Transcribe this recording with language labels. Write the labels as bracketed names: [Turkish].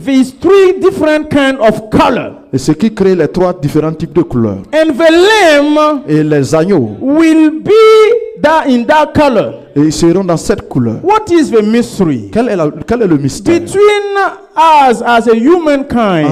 [English] these three different kind of color. [French] et ce qui crée les trois différents types de couleurs. [English] And the lamb [French] Et les agneaux, [English] will be in that color. [French] et ils seront dans cette couleur. [English] What is the mystery? [French] Quel est le mystère? [English] Between us as a humankind,